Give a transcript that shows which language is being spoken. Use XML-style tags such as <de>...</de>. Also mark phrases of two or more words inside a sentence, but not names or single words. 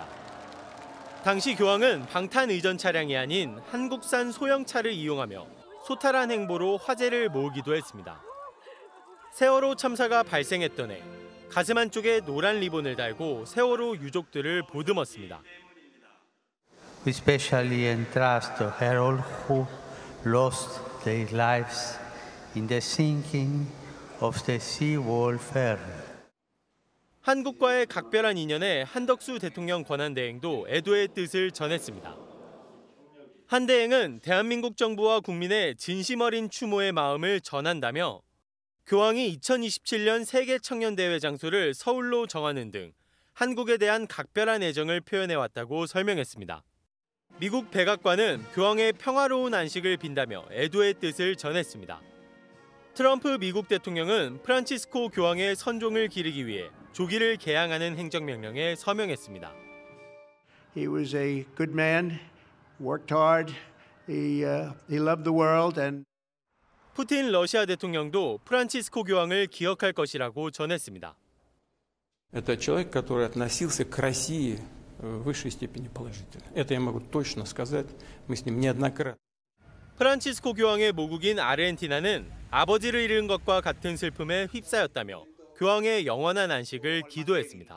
<ko>당시 교황은 방탄 의전 차량이 아닌 한국산 소형차를 이용하며 소탈한 행보로 화제를 모으기도 했습니다. 세월호 참사가 발생했던 해 가슴 한쪽에 노란 리본을 달고 세월호 유족들을 보듬었습니다.</ko> <en>We especially entrust to all who lost their lives in the sinking of the Seawall Ferry.</en> <ko>한국과의 각별한 인연에 한덕수 대통령 권한대행도 애도의 뜻을 전했습니다. 한 대행은 대한민국 정부와 국민의 진심 어린 추모의 마음을 전한다며 교황이 2027년 세계청년대회 장소를 서울로 정하는 등 한국에 대한 각별한 애정을 표현해왔다고 설명했습니다. 미국 백악관은 교황의 평화로운 안식을 빈다며 애도의 뜻을 전했습니다. 트럼프 미국 대통령은 프란치스코 교황의 선종을 기리기 위해 조기를 개항하는 행정명령에 서명했습니다.</ko> <en>He was a good man, worked hard, he loved the world and</en> <ko>푸틴 러시아 대통령도 프란치스코 교황을 기억할 것이라고 전했습니다.</ko> <ru>Это человек, который относился к России в высшей степени положительно. Это я могу точно сказать. Мы с ним неоднократно.</ru> <ko>프란치스코 교황의 모국인 아르헨티나는 아버지를 잃은 것과 같은 슬픔에 휩싸였다며 교황의 영원한 안식을 기도했습니다.</ko>